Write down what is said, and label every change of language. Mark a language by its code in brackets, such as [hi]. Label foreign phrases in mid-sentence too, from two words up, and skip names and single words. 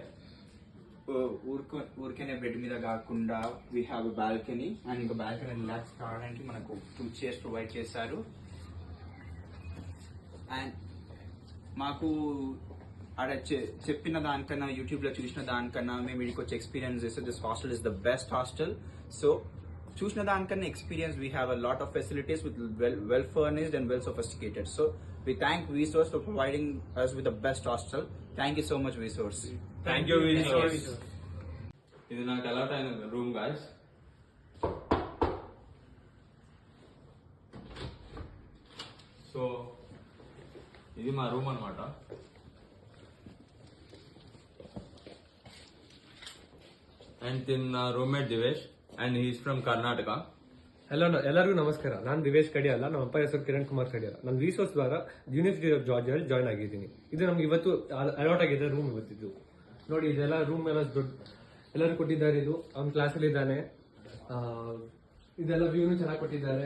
[te] ఊరికేనే బెడ్ మీద కాకుండా [en] we have balcony and [te] ఇంకా బాల్కనీ రిలాక్స్ కావడానికి మనకు 2 [en] chairs provide [te] చేశారు. అండ్ మాకు ఆడ చెప్పిన దానికన్నా యూట్యూబ్ లో చూసిన దానికన్నా మేము ఇక్కడికి వచ్చి ఎక్స్పీరియన్స్ చేస్తే [en] this hostel is the best hostel. సో [te] చూసిన దానికన్నా [en] experience we have a lot of facilities with well furnished and well sophisticated. సో we thank Vsauce for providing us with the best hostel. Thank you so much, Vsauce. Thank you, [te] Vsauce. ఇది నాకు అలాట్ అయిన రూమ్ గాయ్స్. సో ఇది మా రూమ్ అన్నమాట. [en] and tin roommate ದಿವೇಶ್ and he is from Karnataka. [kn] ಹಲೋ ಎಲ್ಲರಿಗೂ ನಮಸ್ಕಾರ. ನಾನು ದಿವೇಶ್ ಕಡಿಯಾಲ, ನಮ್ಮ ಅಪ್ಪ ಹೆಸರು ಕಿರಣ್ ಕುಮಾರ್ ಕಡಿಯಾಲ. ನಾನು ವಿಸೋರ್ಸ್ ದ್ವಾರ ಯೂನಿವರ್ಸಿಟಿ ಆಫ್ ಜಾರ್ಜಿಯಲ್ಲಿ ಜಾಯ್ನ್ ಆಗಿದ್ದೀನಿ. ಇದು ನಮ್ಗೆ ಇವತ್ತು ಅಲಾಟ್ ಆಗಿದೆ ರೂಮ್. ಇವತ್ತಿದ್ದು ನೋಡಿ, ಇದೆಲ್ಲ ರೂಮ್ ಎಲ್ಲ ದೊಡ್ಡ ಎಲ್ಲರೂ ಕೊಟ್ಟಿದ್ದಾರೆ. ಇದು ಅವ್ನ ಕ್ಲಾಸಲ್ಲಿ ಇದ್ದಾನೆ. ಇದೆಲ್ಲ ವ್ಯೂನು ಚೆನ್ನಾಗಿ ಕೊಟ್ಟಿದ್ದಾರೆ.